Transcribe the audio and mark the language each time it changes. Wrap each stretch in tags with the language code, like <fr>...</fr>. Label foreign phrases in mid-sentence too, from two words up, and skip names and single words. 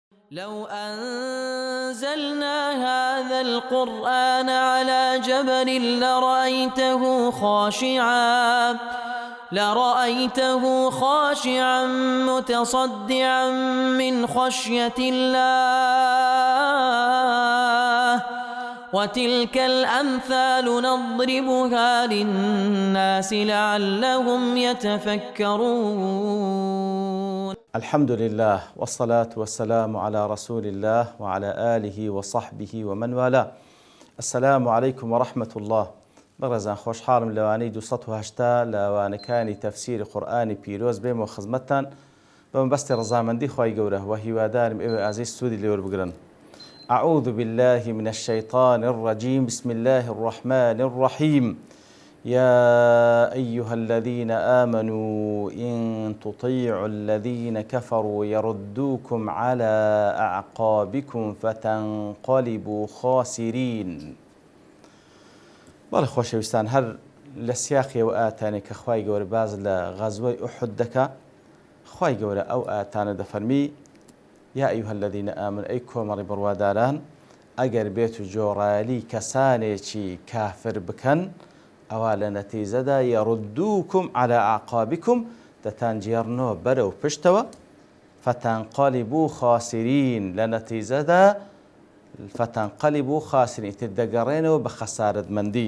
<ar>لو أنزلنا هذا القرآن على جبل لرأيته خاشعا متصدعا من خشية الله وتلك الأمثال نضربها للناس لعلهم يتفكرون. الحمد لله والصلاة والسلام على رسول الله وعلى آله وصحبه ومن والاه. السلام عليكم ورحمة الله.</ar> <ckb>بەڕێزان خۆشحاڵم لەوانەی 280 لەوانەکانی تەفسیری قورئانی پیرۆز بێم و خزمەتتان بە مەبەستی ڕەزامەندی خوای گەورە و هیوادارم ئێوە ئازیز سوودی لێوەربگرن.</ckb> <ar>أعوذ بالله من الشيطان الرجيم. بسم الله الرحمن الرحيم. يا أيها الذين آمنوا إن تطيعوا الذين كفروا يردوكم على أعقابكم فتنقلبوا خاسرين.</ar> <ckb>بەڵێ خۆشەویستان، هەر لە سیاقی ئەو ئاتانێک کە خوای گەورە باز لە غەزوەی ئوحود دەکا، خوای گەورە ئەو ئاتانە دەفەرمی</ckb> <ar>یا ئەیها الذین ئامنوا،</ar> <ckb>ئەی کۆمەڵی بڕواداران، ئەگەر بێت و جۆڕایەلی کەسانێکی کافر بکەن، ئەوا لە نەتیجەدا</ckb> <ar>یەڕودووکم عەلی ئەعقابیکم،</ar> <ckb>دەتانجێڕنەوە بەرەو پشتەوە،</ckb> <ar>فتنقلبوا خاسرین،</ar> <ckb>لە نەتیجەدا</ckb> <ar>فتنقلبوا خاسرين، تدقرينو بخسارة مندي.</ar>